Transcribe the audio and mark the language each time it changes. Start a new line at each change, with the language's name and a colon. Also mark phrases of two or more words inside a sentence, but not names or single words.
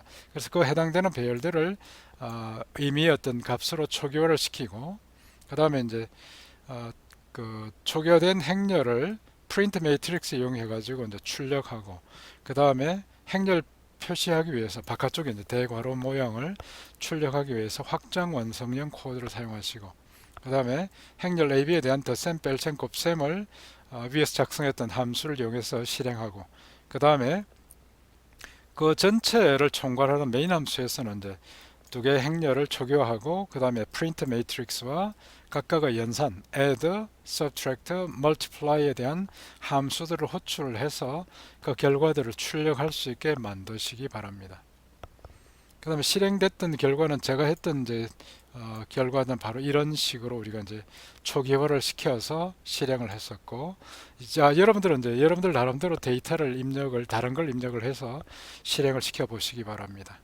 Korean: 그래서 그 해당되는 배열들을 의미의 어떤 값으로 초기화를 시키고, 그 다음에 이제 그 초기화된 행렬을
English: print matrix
Korean: 이용해 가지고 이제 출력하고, 그 다음에 행렬 표시하기 위해서 바깥쪽에 이제 대괄호 모양을 출력하기 위해서 확장 완성형 코드를 사용하시고, 그 다음에 행렬 AB에 대한 덧셈, 뺄셈, 곱셈을 위에서 작성했던 함수를 이용해서 실행하고, 그 다음에 그 전체를 총괄하는 메인 함수에서는 이제 두 개의 행렬을 초기화하고, 그 다음에
English: print matrix
Korean: 와 각각의 연산
English: add, subtract,
Korean: multiply에 대한 함수들을 호출을 해서 그 결과들을 출력할 수 있게 만드시기 바랍니다. 그 다음에 실행됐던 결과는 제가 했던 이제 결과는 바로 이런 식으로 우리가 이제 초기화를 시켜서 실행을 했었고, 이제 여러분들은 이제 여러분들 나름대로 데이터를 입력을 다른 걸 입력을 해서 실행을 시켜 보시기 바랍니다.